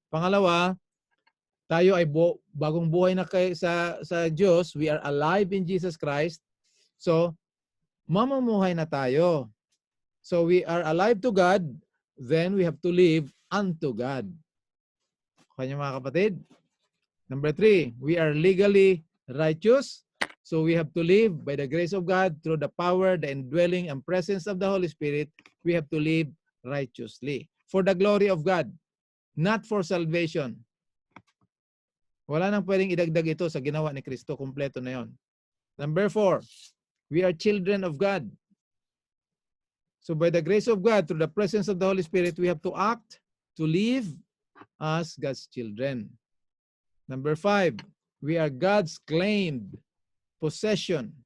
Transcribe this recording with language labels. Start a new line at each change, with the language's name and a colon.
Filipino: Pangalawa, tayo ay bagong buhay na sa Diyos.
English: We are alive in Jesus Christ.
Filipino: So, mamumuhay na tayo.
English: So, we are alive to God, then we have to live unto God.
Filipino: Kanya mga kapatid.
English: Number 3, we are legally righteous. So we have to live by the grace of God through the power, the indwelling, and presence of the Holy Spirit. We have to live righteously for the glory of God, not for salvation.
Filipino: Wala nang pwedeng idagdag ito sa ginawa ni Kristo. Kompleto na yon.
English: Number 4, we are children of God. So by the grace of God, through the presence of the Holy Spirit, we have to act, to live as God's children. Number 5, we are God's claimed possession.